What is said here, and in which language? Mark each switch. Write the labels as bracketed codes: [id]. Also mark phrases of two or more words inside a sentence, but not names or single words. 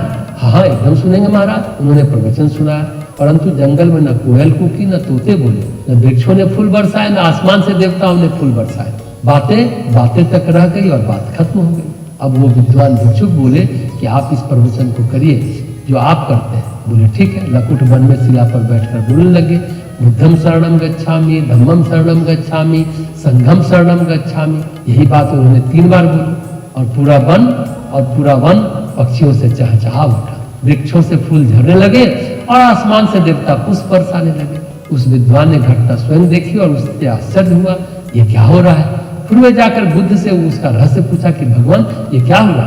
[hi] हाँ एकदम सुनेंगे महाराज। उन्होंने प्रवचन सुनाया, परंतु जंगल में न कोयल कूकी, न तोते बोले, न वृक्षों ने फूल बरसाए, न आसमान से देवताओं ने फूल बरसाए। बातें तक रह गई और बात खत्म हो गई। अब वो विद्वान भिक्षुक बोले कि आप इस प्रवचन को करिए जो आप करते हैं। बोले ठीक है। लकुंठ वन में शिला पर बैठकर बोलने लगे, [pi] बुद्धम शरणम गच्छामि, धम्मम शरणम गच्छामि, संघम शरणम गच्छामि। [hi] यही बात उन्होंने 3 बार बोली और पूरा वन पक्षियों से चहचहा उठा, वृक्षों से फूल झरने लगे और आसमान से देवता पुष्प बरसाने लगे। उस विद्वान ने घटना स्वयं देखी और उससे आश्चर्य हुआ, ये क्या हो रहा है। फिर वे जाकर बुद्ध से उसका रहस्य पूछा कि भगवान ये क्या हुआ।